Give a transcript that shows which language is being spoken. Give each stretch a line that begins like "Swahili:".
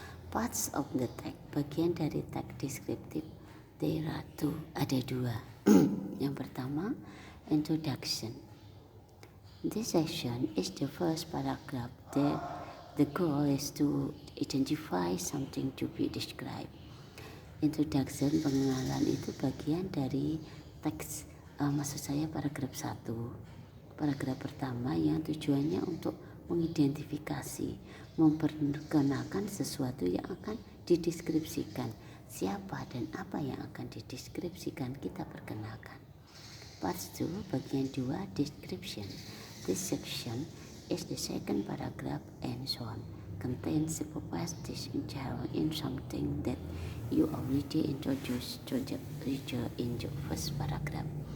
English: Parts of the tag,
Indonesian: bagian dari tag deskriptif,
English: there are two,
Indonesian: ada dua. Yang pertama, introduction.
English: This section is the first paragraph. The goal is to identify something to be described.
Indonesian: Introduction, pengenalan, itu bagian dari teks, maksud saya paragraf 1. Paragraf pertama yang tujuannya untuk mengidentifikasi, memperkenalkan sesuatu yang akan dideskripsikan. Siapa dan apa yang akan dideskripsikan kita perkenalkan.
English: Part 2,
Indonesian: bagian 2,
English: description. This section is the second paragraph and so on. Contains the properties in something that you already introduced to the reader in the first paragraph.